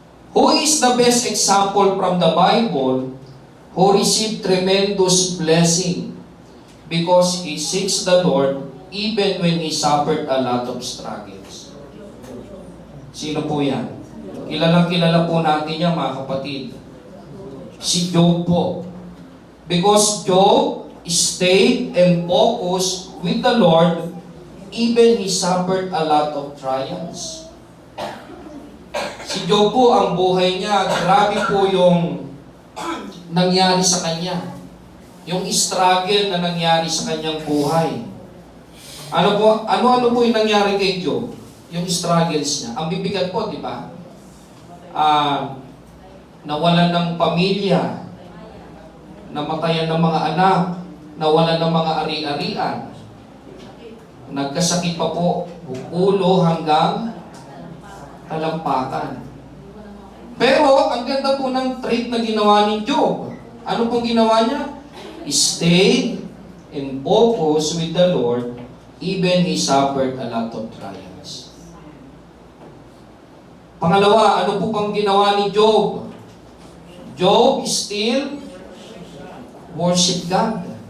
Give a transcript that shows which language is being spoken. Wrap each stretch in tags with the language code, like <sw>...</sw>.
<en>Who is the best example from the Bible who received tremendous blessing because he seeks the Lord even when he suffered a lot of struggles?</en> <tl>Sino po yan? Kilalang-kilala po natin yan, mga kapatid. Si Job po.</tl> <en>Because Job stayed and focused with the Lord, even he suffered a lot of trials.</en> <tl>Si Job po, ang buhay niya, grabe po yung nangyari sa kanya. Yung struggle na nangyari sa kanyang buhay. Ano po yung nangyari kay Job? Yung struggles niya. Ang bibigat po, di ba? Nawalan ng pamilya, namatayan ng mga anak, nawalan ng mga ari-arian, nagkasakit pa po, ulo hanggang talampakan. Pero, ang ganda po ng trait na ginawa ni Job. Ano pong ginawa niya?</tl> <en>Stayed and focused with the Lord, even he suffered a lot of trials.</en> <tl>Pangalawa, ano po pang ginawa ni Job?</tl> <en>Job still worship God.</en>